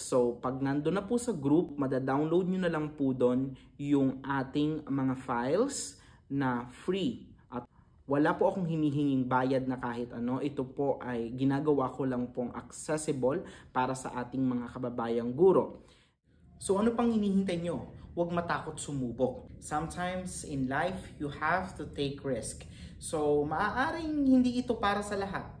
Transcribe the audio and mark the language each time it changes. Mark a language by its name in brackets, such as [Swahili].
[Filipino] So pag nandun na po sa group, madadownload nyo na lang po doon yung ating mga files na free. At wala po akong hinihinging bayad na kahit ano. Ito po ay ginagawa ko lang pong accessible para sa ating mga kababayang guro. So ano pang hinihintay nyo? Huwag matakot sumubok. [English] Sometimes in life, you have to take risk. [Filipino] So maaaring hindi ito para sa lahat.